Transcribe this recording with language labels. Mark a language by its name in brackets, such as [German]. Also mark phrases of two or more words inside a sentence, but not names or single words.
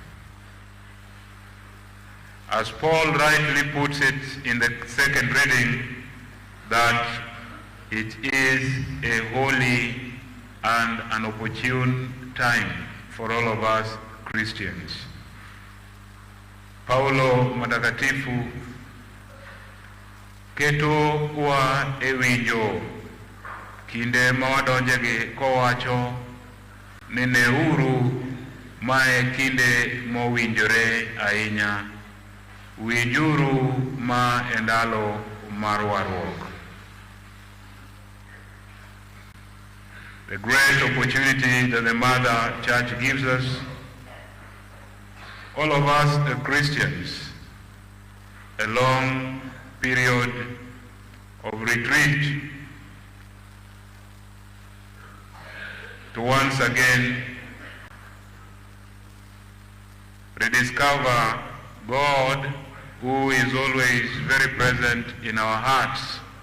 [English] As Paul rightly puts it in the second reading, that it is a holy and an opportune time for all of us Christians. [Luo (Kenya and Tanzania)] Paulo Matakatifu keto wa ewinjo kinde mawadonjegi kowacho ni neuru mae kinde mowinjore ahinya, winjuru ma endalo mar warruok. [English] The great opportunity that the Mother Church gives us, all of us the Christians, a long period of retreat to once again rediscover God, who is always very present in our hearts.